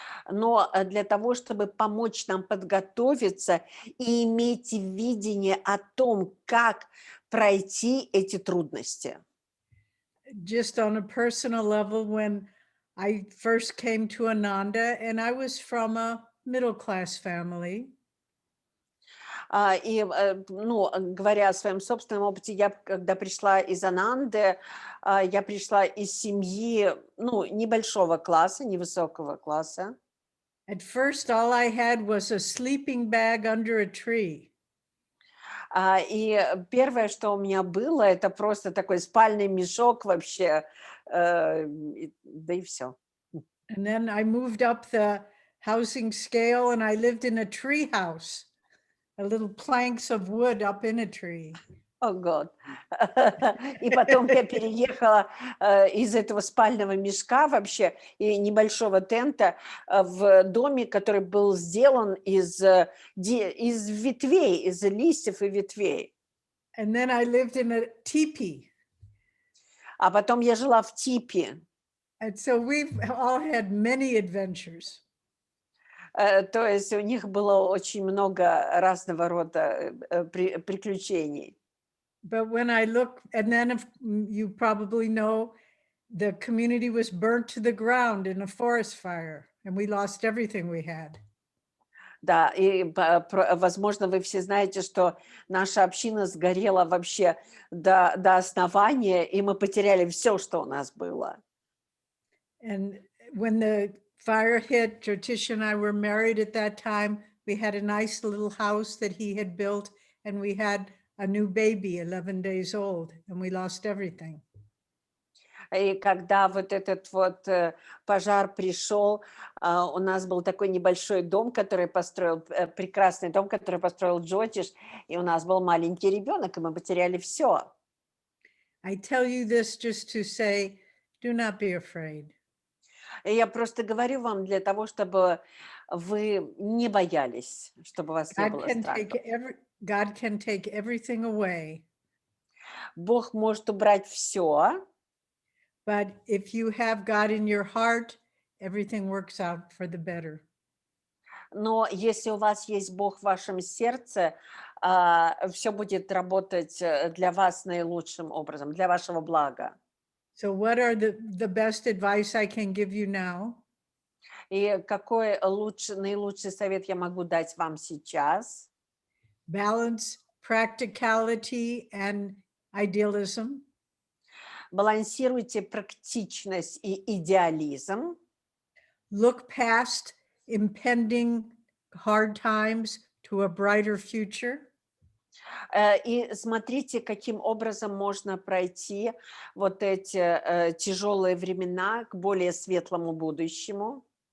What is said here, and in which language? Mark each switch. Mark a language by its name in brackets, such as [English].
[Russian] но для того, чтобы помочь нам подготовиться и иметь видение о том, как пройти эти трудности. [English] Just on a personal level, when I first came to Ananda, and I was from a middle-class family. [Russian] И, говоря о своем собственном опыте, я, когда пришла из Ананды, я пришла из семьи, небольшого класса, невысокого класса. [English] At first, all I had was a sleeping bag under a tree. [Russian] И первое, что у меня было, это просто такой спальный мешок вообще, да и все. [English] And then I moved up the housing scale and I lived in a tree house, a little planks of wood up in a tree. [Russian] О, год. И потом я переехала из этого спального мешка вообще и небольшого тента в доме, который был сделан из ветвей, из листьев и ветвей. [English] And then I lived in a teepee. [Russian] А потом я жила в типе. [English] And so we've all had many adventures. [Russian] То есть у них было очень много разного рода приключений. [English] But when I look, and then if you probably know, the community was burnt to the ground in a forest fire, and we lost everything we had. [Russian] Да, и, возможно, вы все знаете, что наша община сгорела вообще до основания, и мы потеряли все, что у нас было. [English] And when the fire hit, Jotishem and I were married at that time. We had a nice little house that he had built, and we had a new baby, 11 days old, and we lost everything. [Russian] И когда вот этот вот пожар пришел, у нас был такой небольшой дом, который построил, прекрасный дом, который построил Джотиш, и у нас был маленький ребенок, и мы потеряли все. [English] I tell you this just to say, do not be afraid. [Russian] И я просто говорю вам для того, чтобы вы не боялись, чтобы у вас не было страха. [English] God can take everything away. [Russian] Бог может убрать все, [English] but if you have God in your heart, everything works out for the better. [Russian] Но если у вас есть Бог в вашем сердце, все будет работать для вас наилучшим образом, для вашего блага. [English] So what are the best advice I can give you now? [Russian] И какой наилучший совет я могу дать вам сейчас? [English] Balance practicality and idealism. [Russian] Балансируйте практичность и идеализм. [English] Look past impending hard times to a brighter future. [Russian] И смотрите, каким образом можно пройти вот эти тяжелые времена к более светлому будущему.